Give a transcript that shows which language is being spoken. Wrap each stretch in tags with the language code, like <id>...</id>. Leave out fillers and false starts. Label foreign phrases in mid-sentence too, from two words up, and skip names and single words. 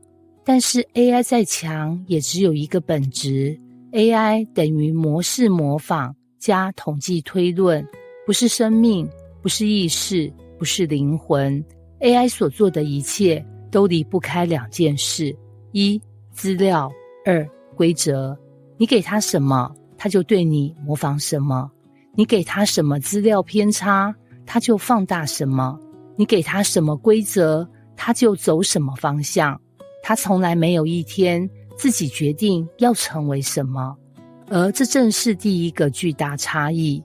<zh>但是 AI 再強也只有一個本質， AI 等於模式模仿加統計推論，不是生命，不是意識，不是靈魂。AI 所做的一切都離不開兩件事：一、資料；二、規則。你給他什麼，他就對你模仿什麼；你給他什麼資料偏差，他就放大什麼；你給他什麼規則，他就走什麼方向。他從來沒有一天自己決定要成為什麼，而這正是第一個巨大差異。</zh>